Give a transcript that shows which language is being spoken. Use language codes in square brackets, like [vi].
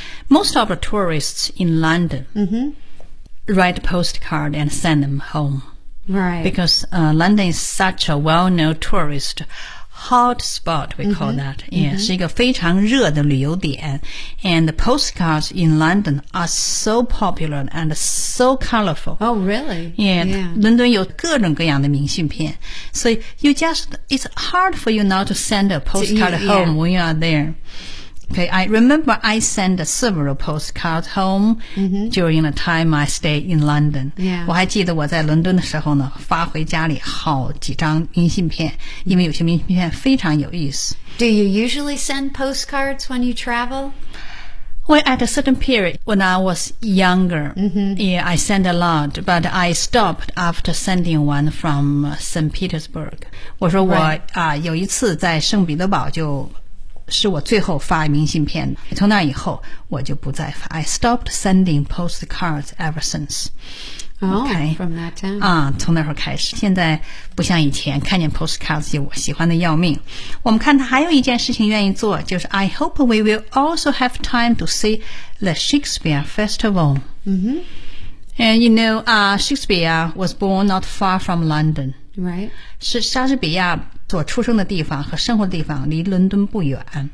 [en] Most of the tourists in London write a postcard and send them home. Right. Because London is such a well-known tourist hotspot, we call that. [zh] Yeah, 是一个非常热的旅游点。 [en] And the postcards in London are so popular and so colorful. Oh, really? Yeah. [zh] 伦敦有各种各样的明信片。 [en] So you just, it's hard for you not to send a postcard home when you are there. Okay, I remember I sent several postcards home during the time I stayed in London. Yeah. [zh] 我还记得我在伦敦的时候呢，发回家里好几张明信片，因为有些明信片非常有意思。 [en] Do you usually send postcards when you travel? Well, at a certain period, when I was younger, yeah, I sent a lot, but I stopped after sending one from St. Petersburg. [zh] 我说我、有一次在圣彼得堡就是我最后发明信片，从那以后我就不再发。 [en] I stopped sending postcards ever since. Oh, okay, from that time. [zh] 从那时候开始，现在不像以前，看见 postcards 就我喜欢的要命。我们看他还有一件事情愿意做，就是 [en] I hope we will also have time to see the Shakespeare Festival. And you know, Shakespeare was born not far from London. Right. [zh] 是莎士比亚所出生的地方和生活的地方离伦敦不远。